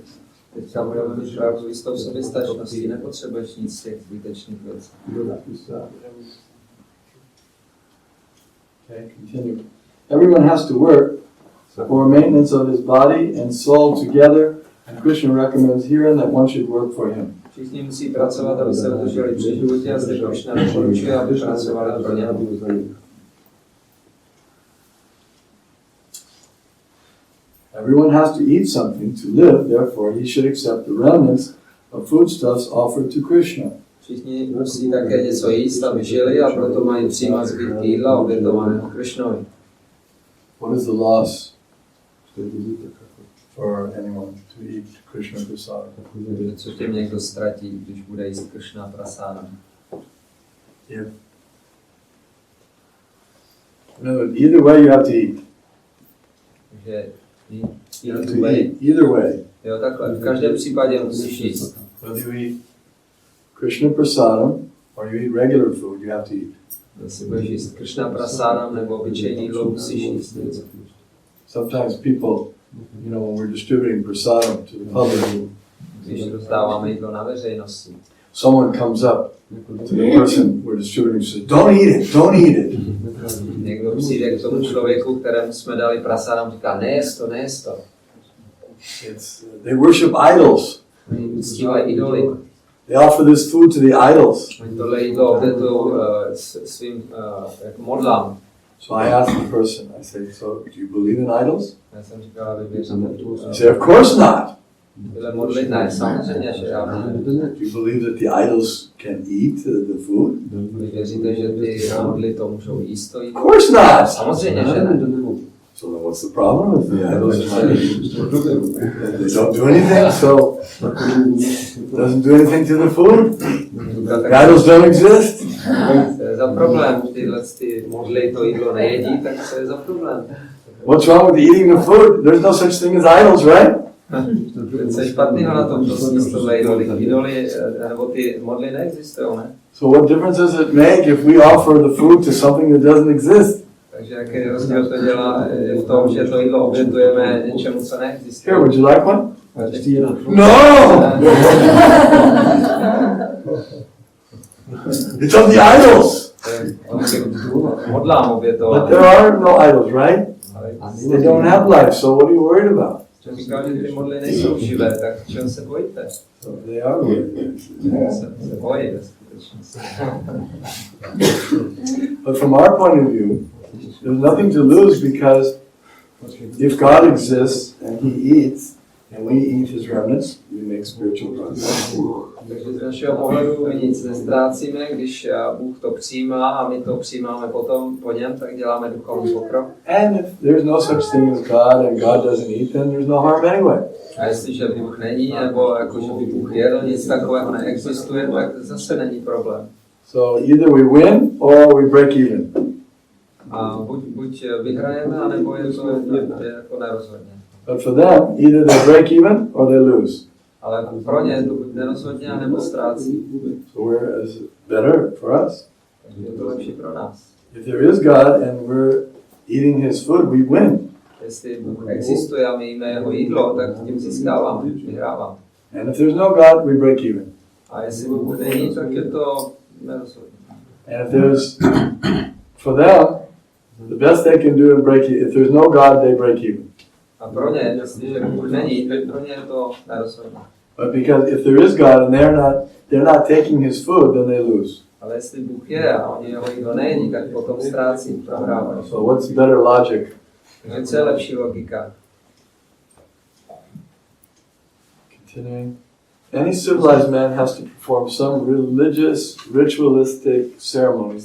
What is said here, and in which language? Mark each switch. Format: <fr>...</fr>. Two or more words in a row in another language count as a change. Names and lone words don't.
<cs>Teďka budeme mít pravdu jistou soběstačností, nepotřebuješ nic z těch zbytečných věcí.</cs> <en>Okay, continue. Everyone has to work for maintenance of his body and soul together, and Krishna recommends herein that one should work for him.</en> <cs>Všichni musí pracovat, aby se udrželi při životě, a zde Krishna doporučuje, aby pracovali pro něho.</cs> <en>Everyone has to eat something to live, therefore he should accept the remnants of foodstuffs offered to Krishna.</en> <cs>Všichni musí také něco jíst, aby žili, a proto mají přijímat zbytky jídla obětovaného Krishnovi.</cs> <en>What is the loss for anyone to eat Krishna prasad?</en> <cs>Co tím někdo ztratí, když bude jíst Krishna prasada?</cs> <en>No, either way you have to eat.</en> <cs>Takže</cs> <en>You have to eat either way.</en> <cs>Jo, takhle. V každém případě musíš jíst.</cs> <en>Whether you eat Krishna prasadam or you eat regular food, you have to eat.</en> <cs>Jestli budeš jíst Krishna prasadam nebo obyčejný jídlo, musíš jíst něco.</cs> <en>Sometimes people, when we're distributing prasadam to the public,</en> <cs>když rozdáváme jídlo na veřejnosti,</cs> <en>someone comes up to the person we're distributing and says, don't eat it.</en> <cs>Někdo přijde k tomu člověku, kterému jsme dali prasadam, říká, nejest to.</cs> <en>They worship idols.</en> <cs>Oni uctívají idoly.</cs> <en>They offer this food to the idols.</en> <cs>Oni tohle jídlo obětují svým modlám.</cs> <en>So I asked the person, I said, so do you believe in idols?</en> <cs>Já jsem říkal, vy věříte</cs> <en>He said, of course not.</en> <cs>Tyhle modlit, ne, samozřejmě, že já ne.</cs> <en>Do you believe that the idols can eat the food?</en> <cs>Vy věříte, že ty modly to můžou jíst to jídlo?</cs> <en>Of course not.</en> <cs>Samozřejmě, že ne.</cs> <en>So then what's the problem with the idols? They don't do anything, so it doesn't do anything to the food. The idols don't exist.</en> <cs>Co je za problém? Tyhle modly to jídlo nejedí, tak co je za problém?</cs> <en>What's wrong with eating the food? There's no such thing as idols, right?</en> <cs>Co je špatného na tom, že sníst tohle idoly, nebo ty modly neexistují, ne?</cs> <en>So what difference does it make if we offer the food to something that doesn't exist?</en> <cs>Takže jaký rozdíl to dělá v tom, že to jídlo obětujeme něčemu, co neexistuje?</cs> <en>Here, would you like one? No! It's of the idols!</en> <cs>Modlám obětovat.</cs> <en>But there are no idols, right? They don't have life, so what are you worried about?</en> <cs>Říkal, že ty modly nejsou živé, tak čeho se bojíte?</cs> <en>So they are real.</en> <cs>Se bojí ve skutečnosti.</cs> <en>But from our point of view, there's nothing to lose, because if God exists and He eats, and we eat His remnants, we make spiritual progress.</en> <cs>Takže z našeho pohledu my nic neztrácíme, když Bůh to přijímá a my to přijímáme potom po něm, tak děláme duchovní pokrok.</cs> <en>And if there's no such thing as God and God doesn't eat, then there's no harm anyway.</en> <cs>A jestliže Bůh není, nebo jako, že by Bůh jedl, nic takového neexistuje, tak zase není problém.</cs> <en>So either we win or we break even.</en> <cs>A buď vyhrajeme, anebo je to jako nerozhodně.</cs> <en>But for them, either they break even or they lose.</en> <cs>Ale pro ně to buď nerozhodně, anebo ztrácí.</cs> <en>So where is it better for us?</en> <cs>Takže je to lepší pro nás.</cs> <en>If there is God and we're eating His food, we win.</en> <cs>Jestli Bůh existuje a my jíme jeho jídlo, tak tím získáváme, vyhráváme.</cs> <en>And if there's no God, we break even.</en> <cs>A jestli Bůh není, tak je to nerozhodné.</cs> <en>And if there's, for them, the best they can do is break even. If there's no God, they break even.</en> <cs>A pro ně, jestliže Bůh není, tak pro ně je to nerozhodné.</cs> <en>But because if there is God and they're not taking His food, then they lose.</en> <cs>Ale jestli Bůh je a oni jeho jídlo nejedí, tak potom ztrácí, prohrávají.</cs> <en>So what's better logic?</en> <cs>Takže co je lepší logika?</cs> <en>Continuing. Any civilized man has to perform some religious, ritualistic ceremonies.</en>